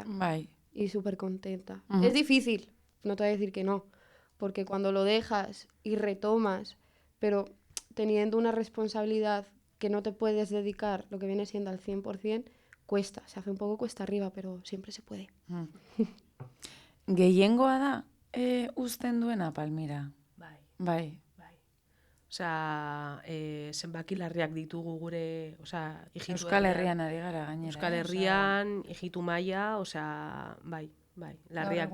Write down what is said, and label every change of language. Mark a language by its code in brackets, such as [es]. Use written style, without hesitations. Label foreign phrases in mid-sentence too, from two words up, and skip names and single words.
[eu] Bai. [es] Y súper contenta. Ujú. Es difícil, no te voy a decir que no, porque cuando lo dejas y retomas, pero teniendo una responsabilidad que no te puedes dedicar, lo que viene siendo al 100%, cuesta, se hace un poco cuesta arriba, pero siempre se puede. [eu] Gehiengoa da uzten duena Palmira. Bai. Bai. Osea, zenbaki larriak ditugu gure, osea, hijitu Euskal Herrian ari gara gainera. Euskal Herrian, hijitu maila, osea, bai, larriak